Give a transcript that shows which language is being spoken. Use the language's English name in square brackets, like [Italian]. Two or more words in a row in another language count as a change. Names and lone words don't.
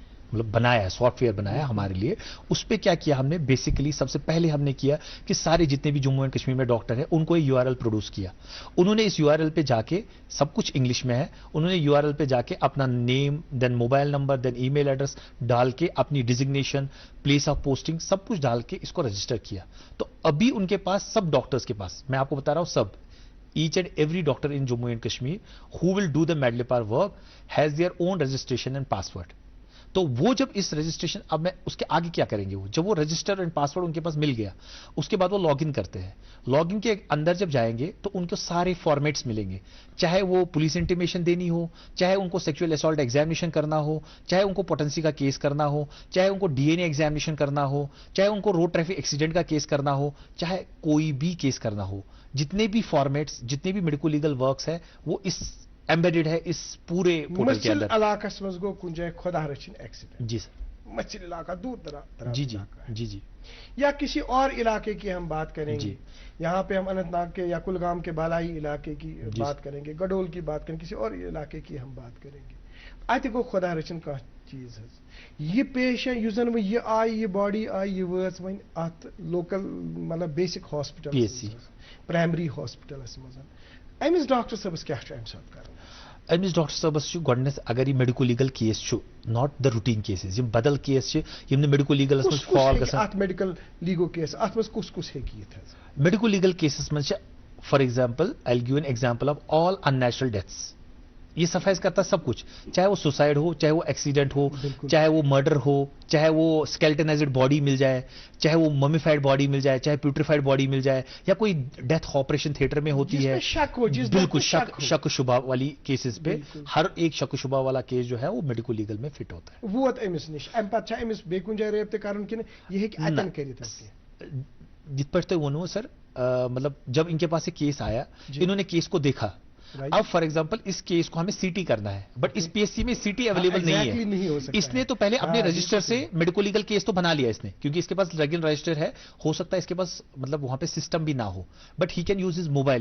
[Hindi] मतलब बनाया है, सॉफ्टवेयर बनाया है हमारे लिए। उस पे क्या किया हमने, बेसिकली सबसे पहले हमने किया कि सारे जितने भी जम्मू एंड कश्मीर में डॉक्टर है उनको [English] URL produce [Hindi] किया। उन्होंने इस यूआरएल पे जाके, सब कुछ इंग्लिश में है, उन्होंने यूआरएल पे जाके अपना [English] name, then mobile number, then email address [Hindi] डाल के अपनी डिजिग्नेशन, [English] place of posting [Hindi] सब कुछ डाल के इसको रजिस्टर किया। तो अभी उनके पास, सब डॉक्टर्स के पास, मैं आपको बता रहा हूं, सब [English] each and every doctor in Jammu and Kashmir who will do the Medlipar work has their own registration and password। [Hindi] तो वो जब इस रजिस्ट्रेशन, अब मैं उसके आगे क्या करेंगे, वो जब वो [English] register and password [Hindi] उनके पास मिल गया, उसके बाद वो लॉगिन करते हैं। लॉगिन के अंदर जब जाएंगे तो उनको सारे फॉर्मेट्स मिलेंगे, चाहे वो [English] police intimation [Hindi] देनी हो, चाहे उनको [English] sexual assault examination [Hindi] करना हो, चाहे उनको पोटेंसी का केस करना हो, चाहे उनको [English] DNA examination [Hindi] करना हो, चाहे उनको [English] road traffic accident [Hindi] का केस करना हो, चाहे कोई भी केस करना हो, जितने भी फॉर्मेट्स, जितने भी [English] medico legal works [Hindi] है, वो इस एम्बेडेड है इस पूरे पोर्टल के अंदर। [Kashmiri] इलाकास मज गो कुछ जाए खुदा रचिन एक्सीडेंट, [Hindi] जी सर, [Kashmiri] मछली इलाका दूर दराज, [Hindi] जी जी जी जी, या किसी और इलाके की हम बात करेंगे, यहाँ पे हम अनंतनाग के या कुलगाम के बालाई इलाके की बात करेंगे, गडोल की बात करेंगे, किसी और इलाके की हम बात करेंगे। [Kashmiri] अत गो खुदा रचिन का चीज ये पेश है, युजन वो ये आई, ये बॉडी आई, ये वर्स वन अत लोकल मतलब [English] basic hospital, [Kashmiri] पीएचसी, [English] primary hospital [Kashmiri] मज अमिस डॉक्टर सबस क्या कर अमिस डॉक्टर सबस गोडनेस अगर ये [English] medico legal case not the routine cases, [Kashmiri] यम बदल केस यम [English] medico legal [Kashmiri] फॉल गसन, [English] medical legal case [Kashmiri] अत मज कुस हेकियत [English] medico legal cases मज for example I will give an example of all unnatural deaths. [Hindi] ये सफाइज करता है सब कुछ, चाहे वो सुसाइड हो, चाहे वो एक्सीडेंट हो, चाहे वो मर्डर हो, चाहे वो [English] skeletonized body [Hindi] मिल जाए, चाहे वो [English] mummified body [Hindi] मिल जाए, चाहे [English] putrefied body [Hindi] मिल जाए, या कोई डेथ [English] operation theatre [Hindi] में होती है, शक हो, बिल्कुल शक शुबा वाली केसेस पे हर एक शक शुबा वाला केस जो है वो [English] medico legal [Hindi] में फिट होता है। [Kashmiri] वो अमिस निश अम पत अमिस बेकुन जाय रेबते कारण कि ये अतन करित [Hindi] जित पर तो वो सर, मतलब जब इनके पास एक केस आया, इन्होंने केस को देखा, अब [English] for example [Hindi] इस केस को हमें सीटी करना है, बट इस पीएससी में [English] CT available [Hindi] नहीं है, इसने तो पहले अपने रजिस्टर से [English] medico legal case [Hindi] तो बना लिया इसने, क्योंकि इसके पास [English] regular register [Hindi] है, हो सकता है इसके पास मतलब वहां पे सिस्टम भी ना हो, [English] but he can use his mobile.